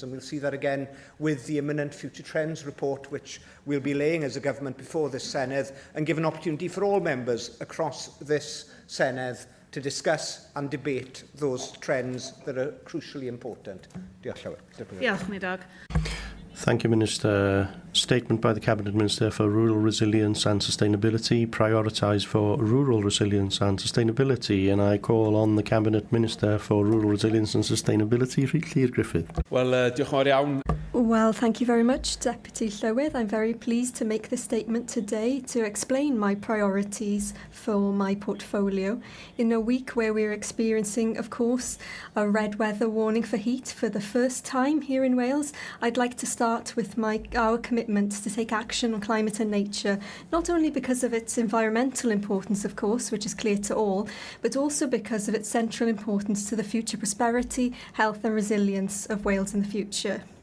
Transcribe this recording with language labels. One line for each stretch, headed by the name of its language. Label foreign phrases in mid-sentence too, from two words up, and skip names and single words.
English: And we'll see that again with the imminent Future Trends report, which we'll be laying as a government before this Senedd, and give an opportunity for all members across this Senedd to discuss and debate those trends that are crucially important.
Welsh: Diolch, Llywydd. Diolch, Nidog.
English: Thank you, Minister. Statement by the Cabinet Minister for Rural Resilience and Sustainability, prioritise for rural resilience and sustainability. And I call on the Cabinet Minister for Rural Resilience and Sustainability, Llywydd Griffith.
Welsh: Wel, diolch yn fawr iawn.
English: Well, thank you very much, Deputy Llywydd. I'm very pleased to make this statement today to explain my priorities for my portfolio in a week where we're experiencing, of course, a red weather warning for heat for the first time here in Wales. I'd like to start with our commitment to take action on climate and nature, not only because of its environmental importance, of course, which is clear to all, but also because of its central importance to the future prosperity, health and resilience of Wales in the future.